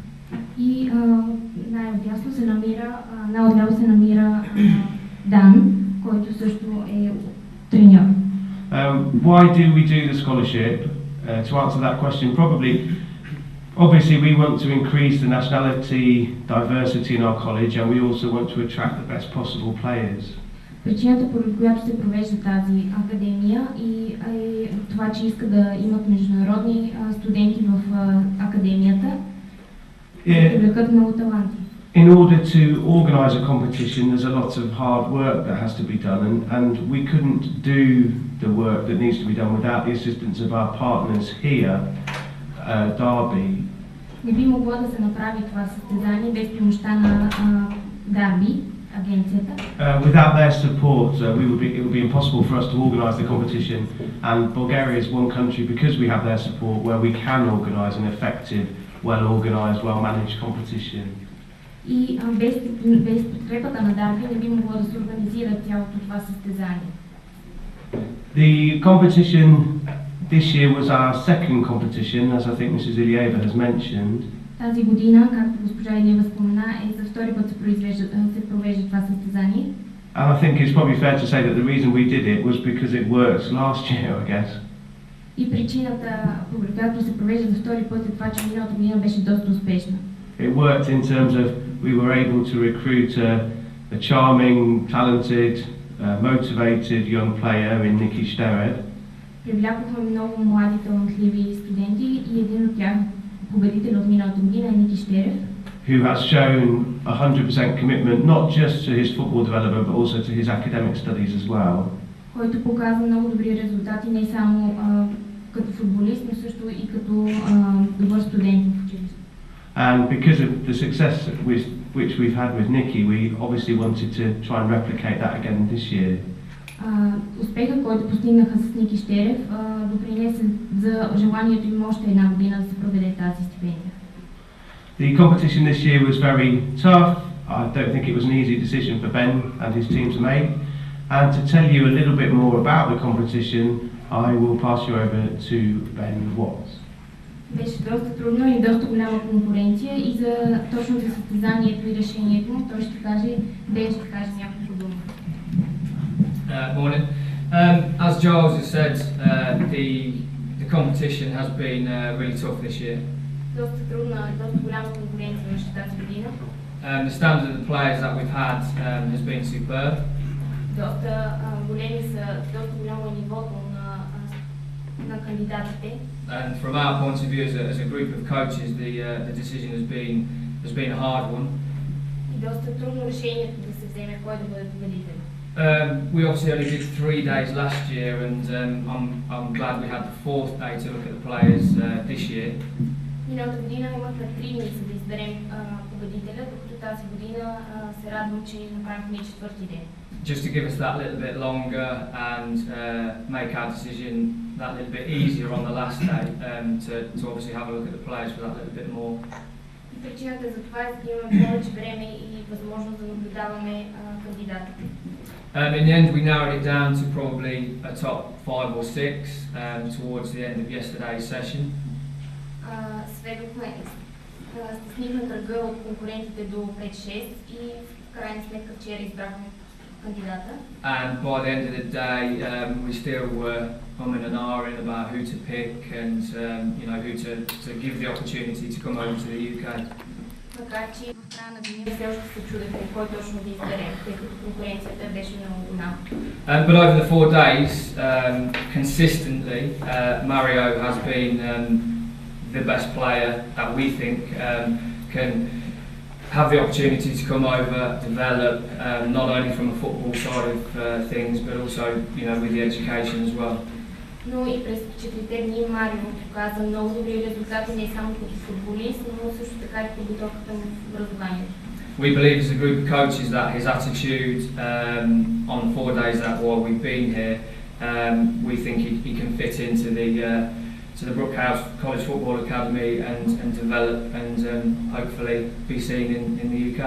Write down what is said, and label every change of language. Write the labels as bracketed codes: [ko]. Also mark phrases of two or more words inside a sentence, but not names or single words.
[en] Why do we do the scholarship? To answer that question, obviously we want to increase the nationality diversity in our college, and we also want to attract the best possible players. [bg] Причината, поради която се провежда тази академия и това, че иска да имат международни студенти в академията, да привлекат много таланти. [en] In order to organise a competition, there's a lot of hard work that has to be done, and we couldn't do the work that needs to be done without the assistance of our partners here, Derby. [bg] Не би могло да се направи това състезание без помощта на Derby. [en] Without their support, it would be impossible for us to organise the competition, and Bulgaria is one country, because we have their support, where we can organise an effective, well-organised, well-managed competition. [bg] И без подкрепата на Derby не би могло да се организира цялото това състезание. [en] The competition this year was our second competition, as I think Mrs. Ilieva has mentioned. [bg] Тази година, както госпожа Илиева спомена, за втори път се провежда това състезание. [en] And I think it's probably fair to say that the reason we did it was because it worked last year, I guess. [bg] И причината, по която се провежда за втори път, е това, че миналата година беше доста успешна. [en] It worked in terms of we were able to recruit a charming, talented, motivated young player in Niki Stered. [bg] Привлякохме много млади талантливи студенти и един от тях, победител от миналата година, е Ники Штерев, [en] who has shown 100% commitment not just to his football development but also to his academic studies as well. [bg] Който показва много добри резултати не само като футболист, но също и като добър студент в училище. [en] And because of the success which we've had with Nicky, we obviously wanted to try and replicate that again this year. [bg] Успехът, който постигнаха с Ники Штерев, допринесе за желанието им още една година да се проведе тази стипендия. [en] The competition this year was very tough. I don't think it was an easy decision for Ben and his team to make. And to tell you a little bit more about the competition, I will pass you over to Ben Watts. [bg] Беше доста трудно и доста голяма конкуренция и за точно за състезанието и решението му той ще каже няколко думи. [en] Morning. As Giles has said, the competition has been really tough this year. [bg] Доста трудна, доста голяма конкуренция беше тази година. [en] The standard of the players that we've had has been superb. [bg] Доста голямо е нивото на кандидатите. [en] And from our point of view as a group of coaches, the decision has been a hard one. [bg] И доста трудно решението да се вземе кой да бъде победител. [en] We obviously only did 3 days last year, and I'm glad we had the 4th day to look at the players this year. [bg] Миналата година имахме 3 дни за да изберем победителя, докато тази година се радвам, че направихме и 4-ти ден. [en] Just to give us that little bit longer and make our decision that little bit easier on the last day, to obviously have a look at the players for that little bit more. [bg] Причината за това е да имаме повече време и възможност да наблюдаваме кандидатите. [en] In the end, we narrowed it down to probably a top 5 or 6 towards the end of yesterday's session. [bg] Стеснихме кръга от конкурентите до 5-6 и в крайна сметка вчера избрахме кандидата. [en] And by the end of the day, we still were umming and ahhing about who to pick and who to give the opportunity to come over to the UK. [bg] Макар че в края на деня все още се чудехме кой точно да изберем, тъй като конкуренцията беше много голяма. [en] But over the 4 days, consistently, Mario has been the best player that we think can have the opportunity to come over, develop, not only from a football side of things, but also, you know, with the education as well. [bg] Но и през 4 дни Марио показа много добри резултати не само като футболист, но също така и подготовката му в образованието. [en] We believe as a group of coaches that his attitude on the 4 days that while we've been here, we think he can fit into the Brookhouse College Football Academy and develop and hopefully be seen in the UK.